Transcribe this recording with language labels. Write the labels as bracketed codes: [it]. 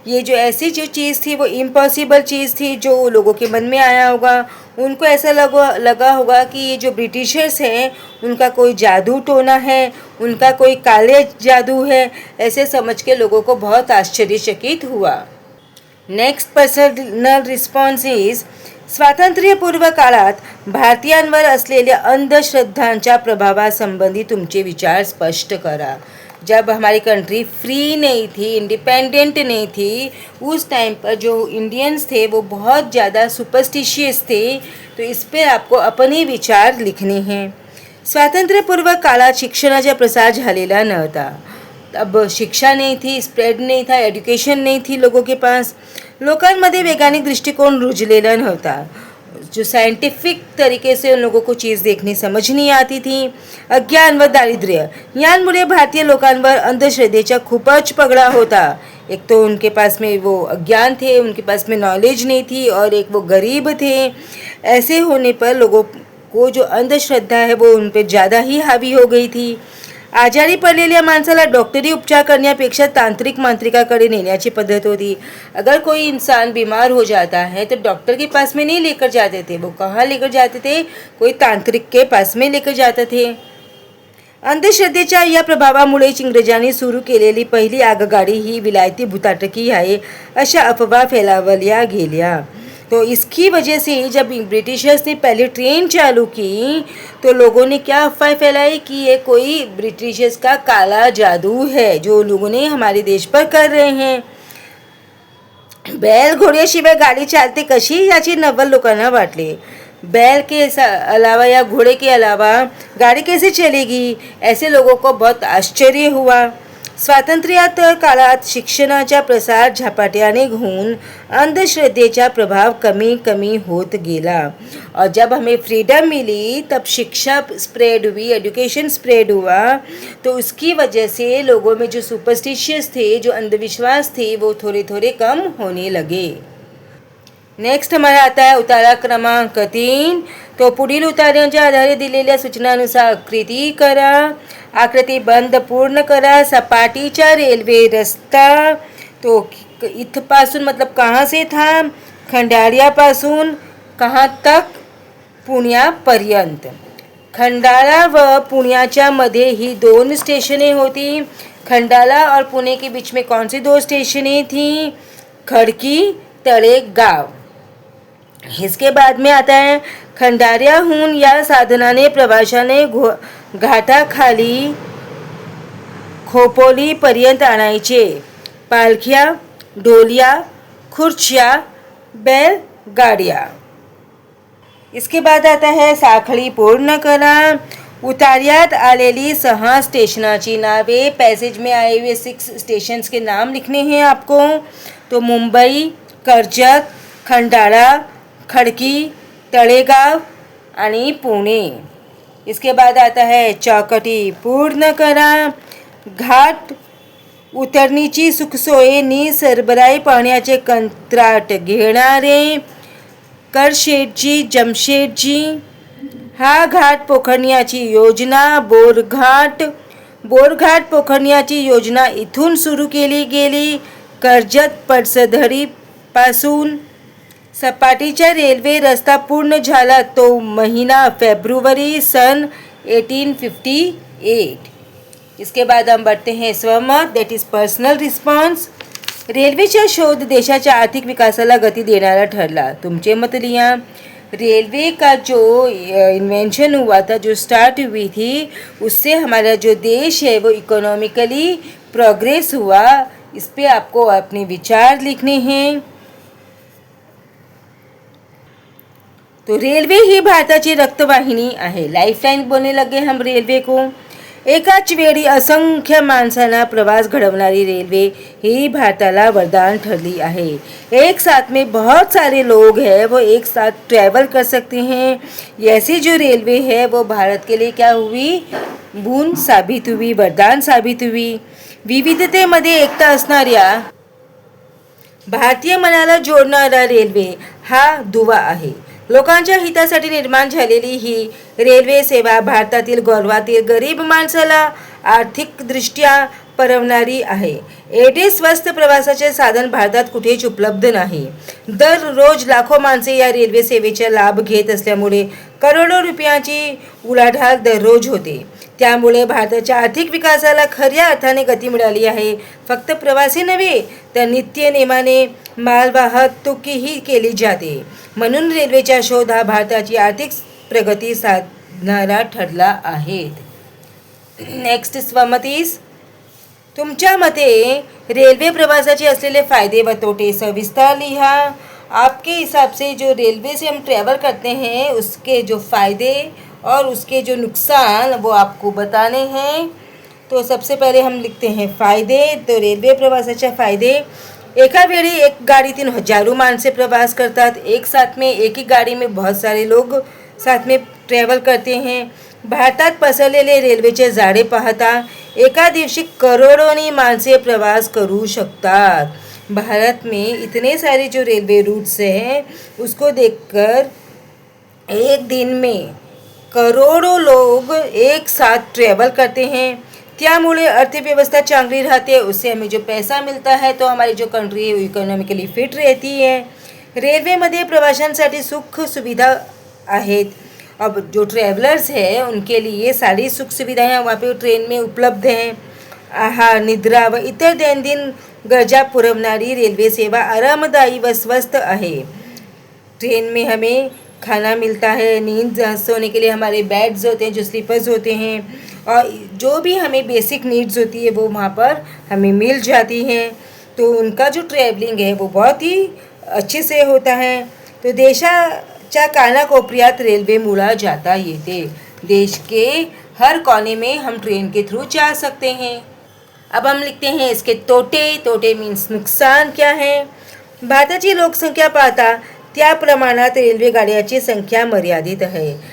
[hi] ये जो ऐसी जो चीज़ थी वो इम्पॉसिबल चीज़ थी जो लोगों के मन में आया होगा. उनको ऐसा लगा होगा कि ये जो ब्रिटिशर्स हैं उनका कोई जादू टोना है, उनका कोई काले जादू है. ऐसे समझ के लोगों को बहुत आश्चर्यचकित हुआ. [en] next personal response is [mr] स्वातंत्र्यपूर्व काळात भारतीयांवर असलेल्या अंधश्रद्धांच्या प्रभावासंबंधी तुमचे विचार स्पष्ट करा. [hi] जब हमारी कंट्री फ्री नहीं थी, इंडिपेंडेंट नहीं थी, उस टाइम पर जो इंडियंस थे वो बहुत ज़्यादा सुपरस्टिशियस थे. तो इस पर आपको अपने विचार लिखने हैं. [mr] स्वातंत्र्यपूर्व काळात शिक्षणाचा प्रसार झालेला नव्हता. [hi] अब शिक्षा नहीं थी, स्प्रेड नहीं था, एजुकेशन नहीं थी लोगों के पास. [mr] लोकांमध्ये वैज्ञानिक दृष्टिकोन रुजलेला नव्हता. [hi] जो साइंटिफिक तरीके से उन लोगों को चीज़ देखनी समझ नहीं आती थी. [mr] अज्ञान व दारिद्र्य यांमुळे भारतीय लोकांवर अंधश्रद्धेचा खूपच पगडा होता. [hi] एक तो उनके पास में वो अज्ञान थे, उनके पास में नॉलेज नहीं थी, और एक वो गरीब थे. ऐसे होने पर लोगों को जो अंधश्रद्धा है वो उन पर ज़्यादा ही हावी हो गई थी. [mr] आजारी पडलेल्या माणसाला डॉक्टरी उपचार करण्यापेक्षा तांत्रिक मांत्रिकाकडे नेण्याची पद्धत होती. [hi] अगर कोई इंसान बीमार हो जाता है तो डॉक्टर के पास में नहीं लेकर जाते थे, वो कहाँ लेकर जाते थे, कोई तांत्रिक के पास में लेकर जाते थे. [mr] अंधश्रद्धेच्या या प्रभावामुळेच इंग्रजांनी सुरू केलेली पहिली आगगाडी ही विलायती भुताटकी आहे अशा अफवा फैलावल्या गेल्या. [hi] तो इसकी वजह से जब ब्रिटिशर्स ने पहले ट्रेन चालू की तो लोगों ने क्या अफवाह फैलाई कि ये कोई ब्रिटिशर्स का काला जादू है जो लोगों ने हमारे देश पर कर रहे हैं. [mr] बैल घोड्याशिवाय गाडी चालते कशी याची नवल लोकांना वाटले. [hi] बैल के अलावा या घोड़े के अलावा गाड़ी कैसे चलेगी, ऐसे लोगों को बहुत आश्चर्य हुआ. [mr] स्वातंत्र्योत्तर काळात शिक्षणाचा प्रसार झपाट्याने होऊन अंधश्रद्धेचा प्रभाव कमी कमी होत गेला. [hi] और जब हमें फ्रीडम मिली तब शिक्षा स्प्रेड हुई, एजुकेशन स्प्रेड हुआ. तो उसकी वजह से लोगों में जो सुपरस्टिशियस थे, जो अंधविश्वास थे, वो थोड़े थोड़े कम होने लगे. नेक्स्ट हमारा आता है उतारा क्रमांक 3. [mr] तो पुढील उताऱ्यांच्या आधारे दिलेल्या सूचनानुसार आकृती करा. आकृती बंद पूर्ण करा. सपाटीचा रेल्वे रस्ता तो इथपासून [hi] मतलब कहाँ से था, [mr] खंडाळ्यापासून [hi] कहाँ तक, [mr] पुण्यापर्यंत. खंडाळा व पुण्याच्या मध्ये ही 2 स्टेशने होती. [hi] खंडाला और पुणे के बीच में कौन सी 2 स्टेशनें थी, खड़की, तळेगाव. इसके बाद में आता है [mr] खंडाऱ्याहून या साधनाने प्रवाशाने घाटाखाली खोपोलीपर्यंत आणायचे. पालख्या, डोलिया, खुर्च्या, बैलगाड्या. [hi] इसके बाद आता है [mr] साखळी पूर्ण करा. उतार्यात आलेली 6 स्टेशनाची नावे, [hi] पैसेज में आए हुए 6 स्टेशंस के नाम लिखने हैं आपको. [mr] तो मुंबई, कर्जत, खंडाळा, खड़की, तळेगाव आणि पुणे. [hi] इसके बाद आता है [mr] चौकटी पूर्ण करा. घाट उतरणीची सुखसोयीनी सरबराई पाण्याचे कंत्राट घेणारे करशेठजी, जमशेठजी. हा घाट पोखरण्याची योजना बोरघाट पोखरण्याची योजना इथून सुरू केली गेली कर्जत पडसधरी पासून. सपाटीचा रेल्वे रस्ता पूर्ण झाला तो महीना फेब्रुवरी सन 1858. [hi] इसके बाद हम बढ़ते हैं स्वमत, [en] That is personal response. [mr] रेल्वेचा शोध देशाच्या आर्थिक विकासाला गती देणारा ठरला. तुमचे मत लिया. [hi] रेलवे का जो इन्वेंशन हुआ था, जो स्टार्ट हुई थी, उससे हमारा जो देश है वो इकोनॉमिकली प्रोग्रेस हुआ. इस पे आपको अपने विचार लिखने हैं। [mr] तो रेल्वे ही भारताची रक्तवाहिनी आहे, [hi] लाईफलाईन बोलने लगे हम रेल्वे को। [mr] एकाच वेळी असंख्य माणसांना प्रवास घडवणारी रेल्वे ही भारताला वरदान ठरली आहे। एक साथ में बहुत सारे लोग हैं वो एक साथ ट्रैवल कर सकते हैं। ऐसी जो रेलवे है वो भारत के लिए क्या हुई, बोन साबित हुई, वरदान साबित हुई। विविधतेमध्ये एकता असणाऱ्या भारतीय मनाला जोडणारा रेल्वे हा दुवा आहे। लोकांच्या हितासाठी निर्माण झालेली ही रेल्वे सेवा भारतातील गौरवातील गरीब माणसाला आर्थिकदृष्ट्या परवणारी आहे। एवढे स्वस्त प्रवासाचे साधन भारतात कुठेच उपलब्ध नाही। दररोज लाखो माणसे या रेल्वे सेवेचा लाभ घेत असल्यामुळे करोडो रुपयांची उलाढाल दररोज होते। त्यामुळे भारताच्या आर्थिक विकासाला खऱ्या अर्थाने गती मिळाली आहे। फक्त प्रवासी नव्हे तर नित्य नेमाने मालवाहतूकही केली जाते। म्हणून रेल्वेचा शोध हा भारताची आर्थिक प्रगती साधणारा ठरला आहे। नेक्स्ट स्वमतीस, तुमच्या मते रेल्वे प्रवासाचे असलेले फायदे व तोटे सविस्तर लिहा। [hi] आपके हिसाब से जो रेलवे से हम ट्रैवल करते हैं उसके जो फ़ायदे और उसके जो नुकसान वो आपको बताने हैं। तो सबसे पहले हम लिखते हैं फ़ायदे। [mr] तो रेल्वे प्रवासाचे फायदे, एका वेळी एक गाडीतून हजारों माणसे प्रवास करतात। [hi] एक साथ में एक ही गाड़ी में बहुत सारे लोग साथ में ट्रैवल करते हैं। [mr] भारतात पसरलेले रेल्वेचे जाळे पाहता एका दिवशी करोडोनी माणसे प्रवास करू शकतात। [hi] भारत में इतने सारे जो रेलवे रूट्स हैं उसको देखकर एक दिन में करोड़ों लोग एक साथ ट्रैवल करते हैं। [mr] त्यामुळे अर्थव्यवस्था चांगली राहते, [hi] उससे हमें जो पैसा मिलता है तो हमारी जो कंट्री है वो इकॉनॉमिकली फिट रहती है। [mr] रेल्वेमध्ये प्रवाशांसाठी सुख सुविधा आहेत। [hi] अब जो ट्रैवलर्स हैं उनके लिए सारी सुख सुविधाएं वहाँ पे ट्रेन में उपलब्ध हैं। [mr] आहार, निद्रा व इतर दैनंदिन गरजा पुरवणारी रेल्वे सेवा आरामदायी व स्वस्थ आहे। [hi] ट्रेन में हमें खाना मिलता है, नींद सोने के लिए हमारे बेड्स होते हैं जो स्लीपर्स होते हैं, और जो भी हमें बेसिक नीड्स होती है वो वहाँ पर हमें मिल जाती हैं। तो उनका जो ट्रैवलिंग है वो बहुत ही अच्छे से होता है। [mr] तो देशाच्या कानाकोपऱ्यात रेल्वे मुळा जाता येते। [hi] देश के हर कोने में हम ट्रेन के थ्रू जा सकते हैं। अब हम लिखते हैं इसके तोटे। तोटे मीन्स नुकसान क्या है। [mr] भारताची लोकसंख्या पाहता त्या प्रमाणात रेल्वे गाड्यांची संख्या मर्यादित है।